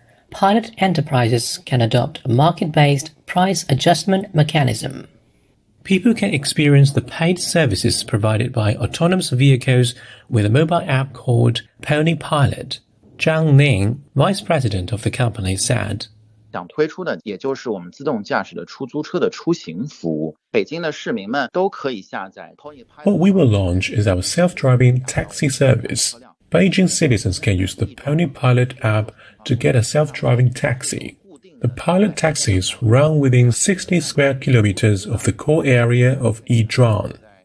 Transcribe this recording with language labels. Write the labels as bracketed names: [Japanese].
[English] Pilot enterprises can adopt a market-based price adjustment mechanism. people can experience the paid services provided by autonomous vehicles with a mobile app called Pony Pilot. Zhang Ning, vice president of the company, said, [Chinese] 想推出的也就是我们自动驾驶的出租车的出行服务。北京的市民们都可以下载 Pony Pilot. [English] What we will launch is our self-driving taxi service. Beijing citizens can use the Pony Pilot app to get a self-driving taxi. The pilot taxis run within 60 square kilometers of the core area of Yizhuang.